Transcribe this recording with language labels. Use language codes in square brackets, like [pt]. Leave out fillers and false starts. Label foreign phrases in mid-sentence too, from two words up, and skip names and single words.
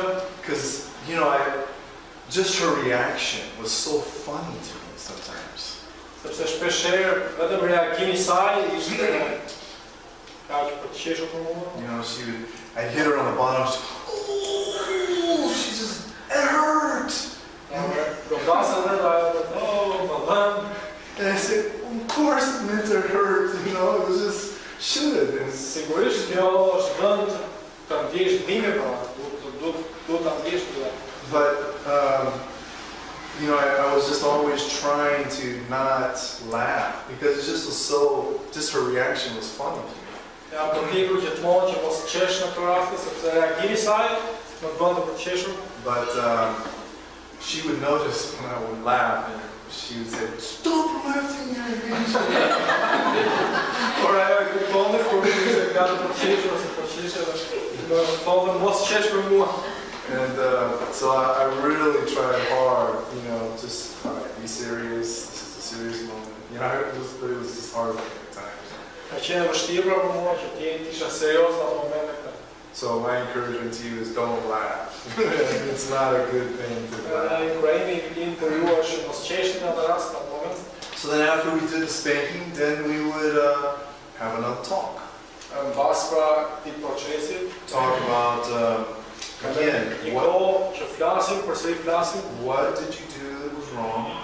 [en] Because, you know, just her reaction was so funny to me sometimes. [sq] Sepse shpeshherë vetëm reagimi I saj ishte kaq për të qeshur për mua. [en] You know, I'd hit her on the bottom, she just, it hurt! And I said, of course it meant to hurt, you know, it was just, should. And [sq] sigurisht kjo është vend të ndjesh dhimbje pra, duhet ta ndjesh këtë. [en] But, you know, I was just always trying to not laugh because it just was so, just her reaction was funny to me. [sq] Ja përpiqur gjithmonë që mos qesh në këtë rast, sepse reagimi I saj më bën të përqeshur. [en] But she would notice when I would laugh and she would say, stop laughing at me. [sq] Por ajo e kuptonte kur ishte gati të përqeshur ose përqeshur dhe më thonë mos qesh për mua. [en] And so I really tried hard, you know, just be serious. This is a serious moment. You know, it was just hard at times. [sq] Ka qenë vështirë për mua që të isha serioz në momentet këta. [en] So my encouragement to you is don't laugh. It's not a good thing to laugh. So then after we did the spanking, then we would have another talk. Talk about, again, what did you do that was wrong?